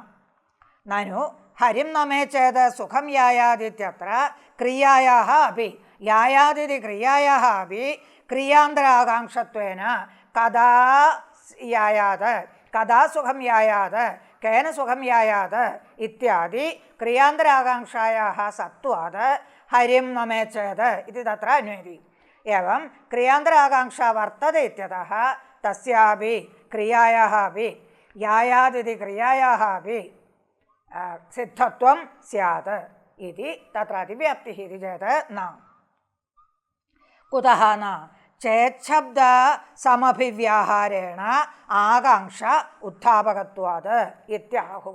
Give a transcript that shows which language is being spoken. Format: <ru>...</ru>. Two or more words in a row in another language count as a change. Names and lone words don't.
<sa>നനു ഹരിം നമേചേത് സുഖം യായാദിത്യത്ര ക്രിയായാः അപി യായാദിതി ക്രിയായാः അപി ക്രിയാന്തരാകാംക്ഷത്വേന കഥാ യായാത് കഥാ സുഖം യായാത് കേന സുഖം യായാത് ഇത്യാദി ക്രിയാന്തരാകാംക്ഷായാः സത്വാത് ഹരിം നമേചേത് ഇതി തത്ര അന്വേതി. एवं क्रियान्तराकांक्षा वर्तते इत्यतः तस्यापि क्रियायाः अपि यायादिति क्रियायाः अपि सिद्धत्वं स्यात् इति तत्र अतिव्याप्तिः इति चेत् न. कुतः न चेच्छब्द समभिव्याहारेण आकांक्षा उत्थापकत्वात् इत्याहुः.</sa>